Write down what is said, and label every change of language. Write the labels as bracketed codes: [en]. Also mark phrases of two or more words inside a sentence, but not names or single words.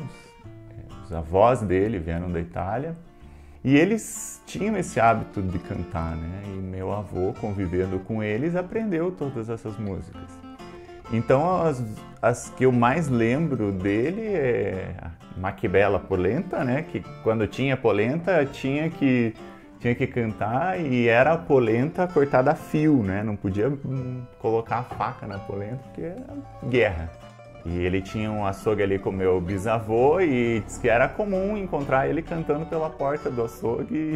[pt] Os avós dele vieram da Itália e eles tinham esse hábito de cantar, né? E meu avô, convivendo com eles, aprendeu todas essas músicas. Então, as que eu mais lembro dele é a Ma che bella polenta, né? Que quando tinha polenta tinha que cantar, e era a polenta cortada a fio, né? Não podia colocar a faca na polenta porque era guerra. E ele tinha um açougue ali com meu bisavô e disse que era comum encontrar ele cantando pela porta do açougue.